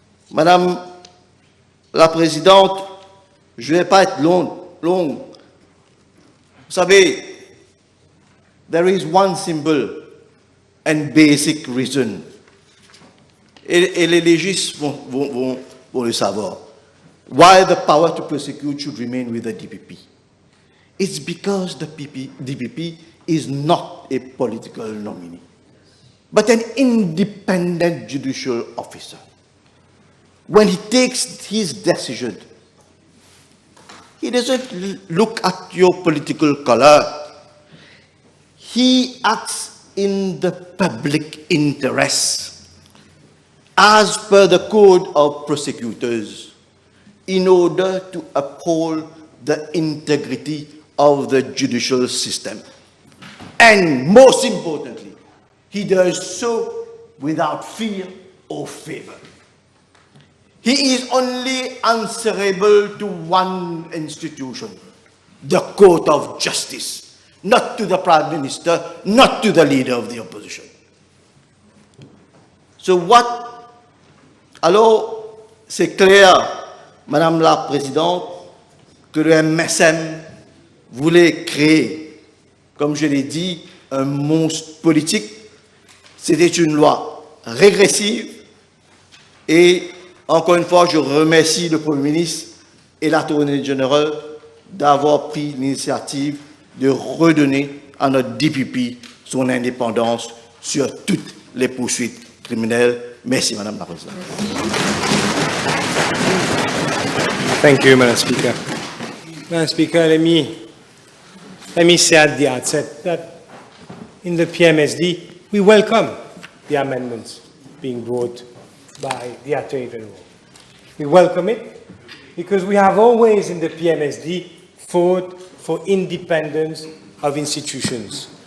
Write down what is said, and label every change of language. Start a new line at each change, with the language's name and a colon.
French: Madame la Présidente, je ne vais pas être long. Vous savez,
English: there is one simple and basic reason.
French: Et les légistes vont le savoir.
English: Why the power to prosecute should remain with the DPP. It's because the DPP is not a political nominee, but an independent judicial officer. When he takes his decision, he doesn't look at your political color. He acts in the public interest as per the code of prosecutors in order to uphold the integrity of the judicial system. And most importantly, he does so without fear or favor. He is only answerable to one institution, the Court of Justice, not to the Prime Minister, not to the leader of the opposition.
French: So alors, c'est clair, Madame la Présidente, que le MSM voulait créer, comme je l'ai dit, un monstre politique. C'était une loi régressive et, encore une fois, je remercie le Premier ministre et l'Attorney General d'avoir pris l'initiative de redonner à notre DPP son indépendance sur toutes les poursuites criminelles. Merci, Madame la Présidente.
English: Thank you, Madam Speaker. Madam Speaker, let me say at the outset that in the PMSD, we welcome the amendments being brought by the Attorney General. We welcome it because we have always in the PMSD fought for independence of institutions.